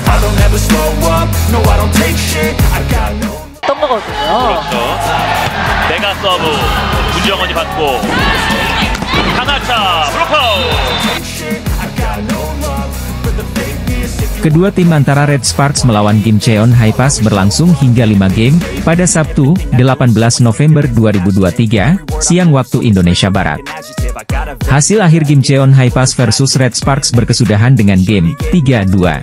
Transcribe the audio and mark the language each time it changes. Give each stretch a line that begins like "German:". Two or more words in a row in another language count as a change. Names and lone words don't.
English: don't ever slow up, no I don't take shit, I got no.
Korean: 어떤 거거든요. 그렇죠. 메가 서브 문정원이 받고 강하차 블로커.
Indonesian: Kedua tim antara Red Sparks melawan Gimcheon Hi-Pass berlangsung hingga 5 game, pada Sabtu, 18 November 2023, siang waktu Indonesia Barat. Hasil akhir Gimcheon Hi-Pass versus Red Sparks berkesudahan dengan game 3-2.